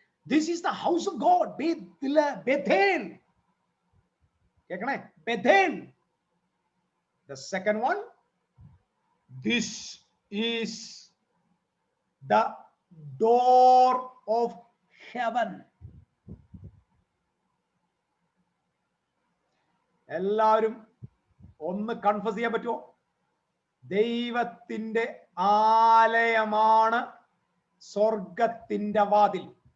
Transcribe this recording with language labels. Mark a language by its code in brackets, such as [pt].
[en] This is the house of God. Bethel. [ml] കേൾക്കണേ, [en] Bethel. The second one, this is the door of heaven. [ml] എല്ലാവരും ഒന്ന് confess ചെയ്യാൻ പറ്റുമോ? ദൈവത്തിന്റെ ആലയമാണ് സ്വർഗത്തിന്റെ വാതിൽ.